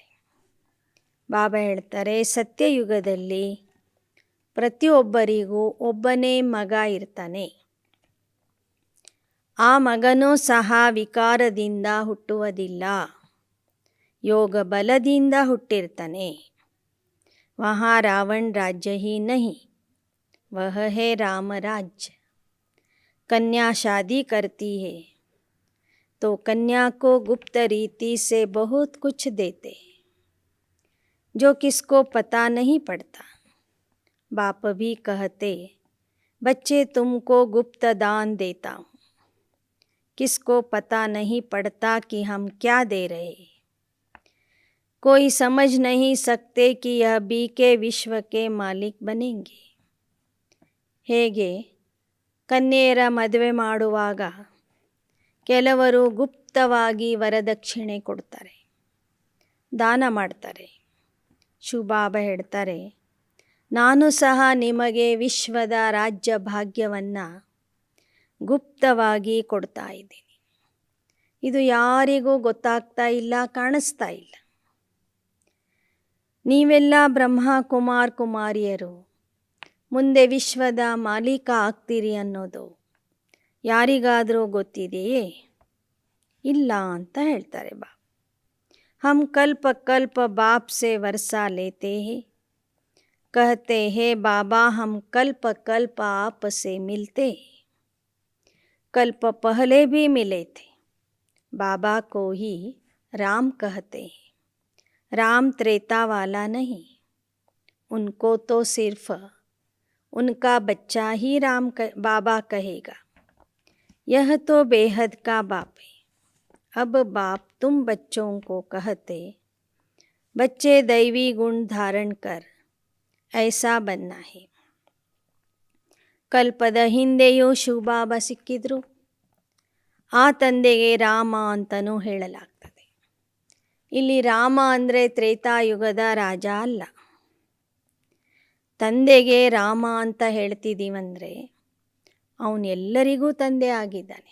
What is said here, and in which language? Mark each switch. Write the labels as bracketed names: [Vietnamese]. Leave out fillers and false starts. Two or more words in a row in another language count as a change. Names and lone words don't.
[Kannada] ಬಾಬಾ ಹೇಳ್ತಾರೆ, ಸತ್ಯಯುಗದಲ್ಲಿ ಪ್ರತಿಯೊಬ್ಬರಿಗೂ ಒಬ್ಬನೇ ಮಗ ಇರ್ತಾನೆ. ಆ ಮಗನೂ ಸಹ ವಿಕಾರದಿಂದ ಹುಟ್ಟುವುದಿಲ್ಲ, ಯೋಗ ಬಲದಿಂದ ಹುಟ್ಟಿರ್ತಾನೆ. [Hindi] वहाँ रावण राज्य ही नहीं, वह है राम राज्य. कन्या शादी करती है तो कन्या को गुप्त रीति से बहुत कुछ देते हैं, जो किसको पता नहीं पड़ता. बाप भी कहते, बच्चे तुमको गुप्त दान देता हूँ. किसको पता नहीं पड़ता कि हम क्या दे रहे हैं. कोई समझ नहीं सकते कि यह भी के विश्व के मालिक बनेंगे. [Kannada] ಹೇಗೆ ಕನ್ಯೆಯರ ಮದುವೆ ಮಾಡುವಾಗ ಕೆಲವರು ಗುಪ್ತವಾಗಿ ವರದಕ್ಷಿಣೆ ಕೊಡ್ತಾರೆ, ದಾನ ಮಾಡ್ತಾರೆ. ಶಿವಬಾಬಾ ಹೇಳ್ತಾರೆ, ನಾನು ಸಹ ನಿಮಗೆ ವಿಶ್ವದ ರಾಜ್ಯ ಭಾಗ್ಯವನ್ನು ಗುಪ್ತವಾಗಿ ಕೊಡ್ತಾ ಇದ್ದೀನಿ. ಇದು ಯಾರಿಗೂ ಗೊತ್ತಾಗ್ತಾ ಇಲ್ಲ, ಕಾಣಿಸ್ತಾ ಇಲ್ಲ. ನೀವೆಲ್ಲ ಬ್ರಹ್ಮ ಕುಮಾರ್ ಕುಮಾರಿಯರು ಮುಂದೆ ವಿಶ್ವದ ಮಾಲೀಕ ಆಗ್ತೀರಿ ಅನ್ನೋದು ಯಾರಿಗಾದರೂ ಗೊತ್ತಿದೆಯೇ? ಇಲ್ಲ ಅಂತ ಹೇಳ್ತಾರೆ ಬಾಬಾ. [Hindi] हम कल्प कल्प बाप से वर्षा लेते हैं, कहते हैं बाबा हम कल्प कल्प आप से मिलते हैं. कल्प पहले भी मिले थे, बाबा को ही राम कहते हैं. राम त्रेता वाला नहीं, उनको तो सिर्फ उनका बच्चा ही बाबा कहेगा. यह तो बेहद का बाप है. अब बाप तुम बच्चों को कहते, बच्चे दैवी गुण धारण कर ऐसा बनना है. [Kannada] ಕಲ್ಪದ ಹಿಂದೆಯೂ ಶಿವಬಾಬಾ ಸಿಕ್ಕಿದ್ರು. ಆ ತಂದೆಗೆ ರಾಮ ಅಂತಲೂ ಹೇಳಲಾಗ್ತದೆ. ಇಲ್ಲಿ ರಾಮ ಅಂದರೆ ತ್ರೇತಾಯುಗದ ರಾಜ ಅಲ್ಲ. ತಂದೆಗೆ ರಾಮ ಅಂತ ಹೇಳ್ತಿದ್ದೀವಂದರೆ ಅವನು ಎಲ್ಲರಿಗೂ ತಂದೆ ಆಗಿದ್ದಾನೆ.